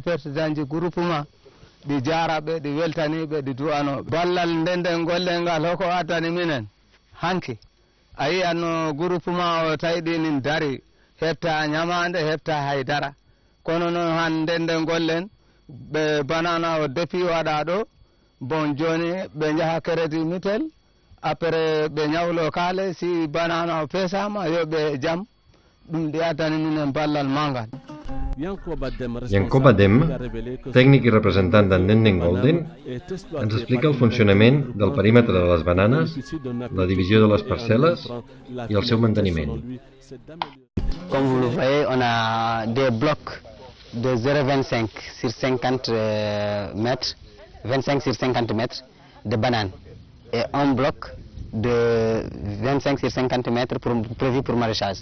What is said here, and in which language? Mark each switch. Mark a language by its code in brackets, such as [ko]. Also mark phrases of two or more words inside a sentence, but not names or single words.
[ff] pertidanji groupement ɗi jaraɓe ɗi weltaniɓe ɗi du'anoɓe ballal ndenden gollel ngal hoko addani minen hanki a yiyanno groupement o tawi ɗinin dari hepta ñamande hepta haydara kono noon han ndenden gollen ɓe banana o depuis waɗa ɗo bon joni ɓe jaaha [fr] crédit mutuel après [ff] ɓe ñawlo kaale si banana o pesama yoɓe jaam ɗum ɗi addani minen ballal mangal. [ca] Yankoba Dem, tècnic i representant d'Ndenden Golden, ens explica el funcionament del perímetre de les bananes, la divisió de les parcel·les i el seu manteniment. [fr] Comme vous le voyez, on a des blocs de 0,25 sur 50 mètres, 25 sur 50 mètres de bananes et un bloc de 25 sur 50 mètres prévu pour maraîchage.